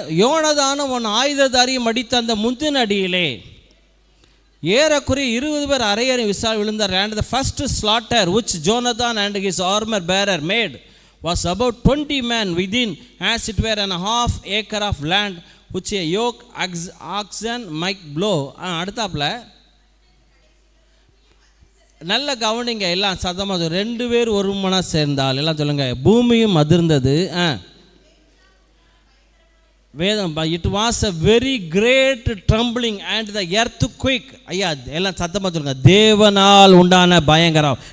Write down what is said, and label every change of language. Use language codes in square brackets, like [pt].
[ta] யோனதானும் உன் ஆயுததாரியும் அடித்த அந்த முந்தின அடியிலே ஏறக்குறைய 20 பேர் அரையறை விசால் விழுந்தார். [en] And the first slaughter which Jonathan and his armor bearer made was about 20 men within, as it were an half acre of land which a yoke oxen might blow. [ta] அடுத்தாப்புல நல்ல கவனிங்க, எல்லாம் சத்தமாக 2 பேர் ஒரு மனா சேர்ந்தால், எல்லாம் சொல்லுங்க, பூமியும் அதிர்ந்தது. [en] வேதம், it was a very great trembling and the earthquake. [ta] ஐயா எல்லாம் சத்தமாக சொல்லுங்க, தேவனால் உண்டான பயங்கரம்.